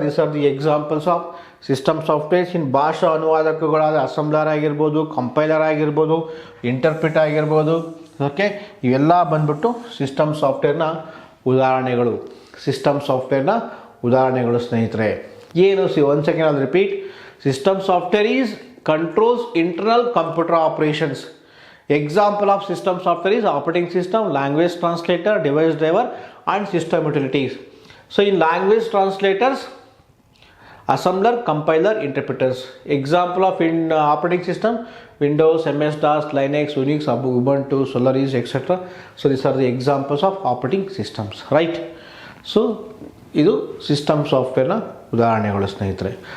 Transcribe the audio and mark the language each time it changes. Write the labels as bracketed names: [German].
[English] These are the examples of system softwares. [Kannada] ಇನ್ ಭಾಷಾ ಅನುವಾದಕಗಳಾದ assembler ಆಗಿರ್ಬೋದು, compiler ಆಗಿರ್ಬೋದು, ಇಂಟರ್ಪ್ರಿಟ್ ಆಗಿರ್ಬೋದು, ಓಕೆ, ಇವೆಲ್ಲ ಬಂದ್ಬಿಟ್ಟು ಸಿಸ್ಟಮ್ ಸಾಫ್ಟ್ವೇರ್ನ ಉದಾಹರಣೆಗಳು. ಸಿಸ್ಟಮ್ ಸಾಫ್ಟ್ವೇರ್ನ ಉದಾಹರಣೆಗಳು ಸ್ನೇಹಿತರೆ. ಏನು? ಒನ್ ಸೆಕೆಂಡ್, ಅದು repeat. [English] System software is controls internal computer operations. Example of system software is operating system, language translator, device driver, and system utilities. So in language translators, assembler, compiler, interpreters. Example of in operating system, Windows, MS-DOS, Linux, Unix, Ubuntu, Solaris, etc. So these are the examples of operating systems, right? [Kannada] So ಇದು system ಸಾಫ್ಟ್ವೇರ್ನ ಉದಾಹರಣೆಗಳು ಸ್ನೇಹಿತರೆ.